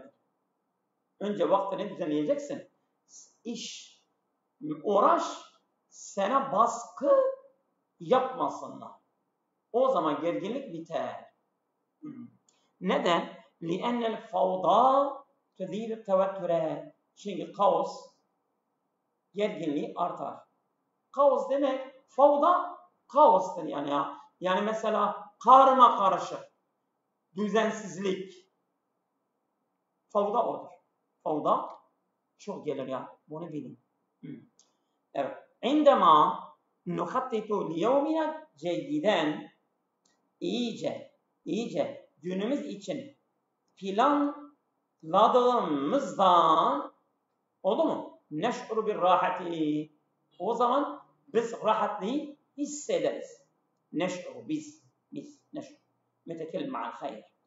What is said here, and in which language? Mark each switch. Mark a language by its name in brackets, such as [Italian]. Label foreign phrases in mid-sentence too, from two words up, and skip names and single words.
[Turkish] Önce vaktini düzenleyeceksin. İş, uğraş sana baskı yapmasınlar. O zaman gerginlik biter. Neden? [Arabic] لِأَنَّ الْفَوْضَى تُذِيلُ التَّوَتُّرَ. [Turkish] Çünkü kaos gerginliği artar. Kaos demek, favda kaostur yani ya. Yani mesela karma karışık, düzensizlik. Favda odur. Favda çok gelir ya. Bunu bilin. Evet. [Arabic] عندما نخطط ليومنا جيدا, [Turkish] iyice günümüz için planladığımızdan, oldu mu? [Arabic] نشعر بالراحة. [Turkish] O zaman biz rahatlığı hissederiz. [Arabic] نشعر biz نشعر. متكلم مع الغير.